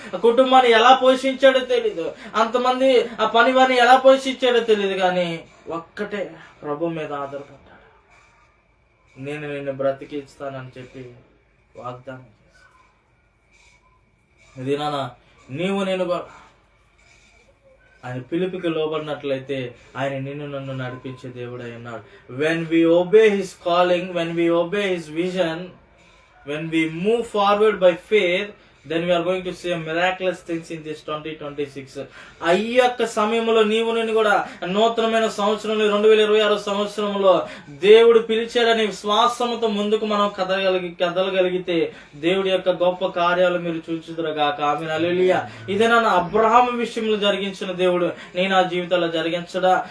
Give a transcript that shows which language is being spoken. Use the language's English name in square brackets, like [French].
[Telugu] ఆ కుటుంబాన్ని ఎలా పోషించాడో తెలీదు, అంతమంది ఆ పని వారిని ఎలా పోషించాడో తెలియదు, కానీ ఒక్కటే ప్రభు మీద ఆధారపడ్డాడు. నేను నిన్ను బ్రతికిస్తానని చెప్పి వాగ్దానం చేశాను. ఇది నాన్న నీవు నేను ఆయన పిలుపుకి లోబడినట్లయితే ఆయన నిన్ను నన్ను నడిపించే దేవుడై ఉన్నాడు. [English] When we obey his calling, when we obey his vision, when we move forward by faith, then we are going to see miraculous things in this 2026. [Telugu] ఈ యొక్క సమయంలో నీవు నేను కూడా నూతనమైన సంవత్సరంలో 2026 సంవత్సరంలో దేవుడు పిలిచాడని విశ్వాసంతో ముందుకు మనం కదలగలిగితే దేవుడి యొక్క గొప్ప కార్యాలు మీరు చూచుదురుగాక. ఆమేన్. హల్లెలూయా. ఇదే నా అబ్రహాము విషయంలో జరిగించిన దేవుడు నీ నా జీవితంలో జరిగించడా?